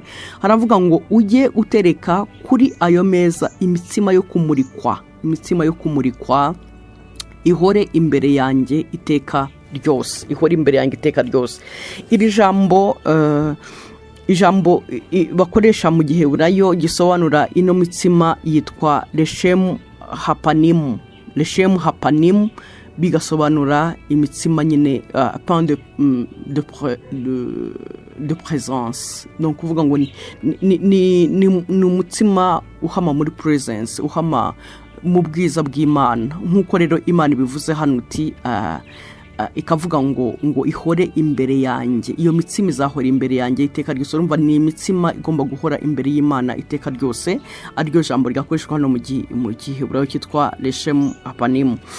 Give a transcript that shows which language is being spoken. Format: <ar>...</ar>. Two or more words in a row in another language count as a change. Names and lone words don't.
<rw>Haravuga ngo ujye utereka kuri ayo meza imitsima yo kumurikwa ihore imbere yanjye iteka ryose iri ijambo bakoresha mu gihe burayo gisobanura ino mitsima yitwa</rw> <he>leshem hapanim</he> <rw>bigasobanura imitsima nyine</rw> <fr>pain de présence.</fr> <rw>Donc kuvuga ngo ni umutsima uhama muri presence uhama mu bwiza bw'Imana nkuko rero Imana bivuze hano uti ikavuga ngo ihore imbere yanjye iyo mitsima izahora imbere yanjye iteka ryose. Urumva ni imitsima igomba guhora imbere y'Imana iteka ryose aryo jambo ryakoreshwa hano mu gihe burayo cyitwa</rw> <he>leshem hapanim.</he>